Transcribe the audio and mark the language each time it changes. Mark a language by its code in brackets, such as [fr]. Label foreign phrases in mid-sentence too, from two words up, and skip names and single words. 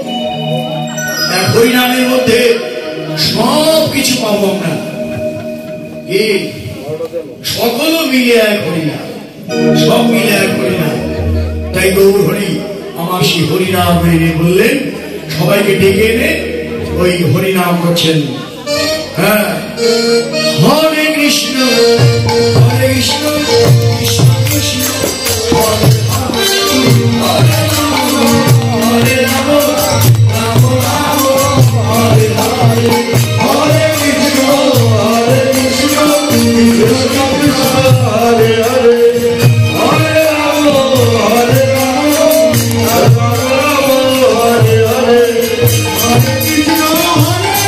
[bn] এক হরিনামের মধ্যে সব কিছু পাবো আমরা, এই সকল মিলে এক হরিনাম, সব মিলে এক হরিনাম। তাই গৌর হরি আমার সেই হরিনাম এনে বললেন, সবাইকে ডেকে এনে ওই হরিনাম করছেন। [sa] হ্যাঁ, হরে কৃষ্ণ হরে কৃষ্ণ কৃষ্ণ কৃষ্ণ হরে হরে হরে রাম রাম রাম হরে হরে, হরে কৃষ্ণ হরে কৃষ্ণ কৃষ্ণ কৃষ্ণ হরে হরে, হরে রাম হরে রাম রাম রাম হরে হরে, হরে কৃষ্ণ হরে